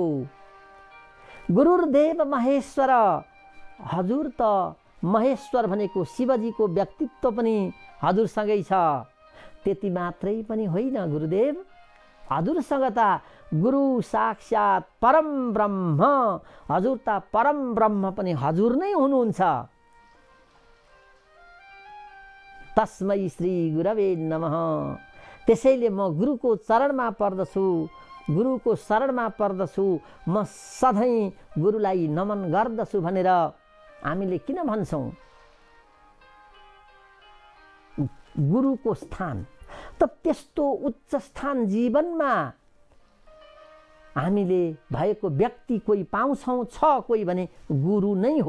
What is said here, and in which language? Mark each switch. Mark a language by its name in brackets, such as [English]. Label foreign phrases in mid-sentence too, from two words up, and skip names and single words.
[Sanskrit] गुरुर्देव महेश्वर, [Nepali] हजुर त महेश्वर भनेको शिवजीको व्यक्तित्व पनि हजुरसँगै छ। त्यति मात्रै पनि होइन गुरुदेव, हजुरसँग त [Sanskrit] गुरु साक्षात् परम ब्रह्म, [Nepali] हजुर त परम ब्रह्म पनि हजुर नै हुनुहुन्छ। [Sanskrit] तस्मै श्री गुरवे नमः। [Nepali] त्यसैले म गुरुको चरणमा पर्दछु, गुरुको शरणमा पर्दछु, म सधैँ गुरुलाई नमन गर्दछु भनेर हामीले किन भन्छौँ? गुरुको स्थान त त्यस्तो उच्च स्थान जीवनमा हामीले भएको व्यक्ति कोही पाउँछौँ, छ कोही भने गुरु नै हो।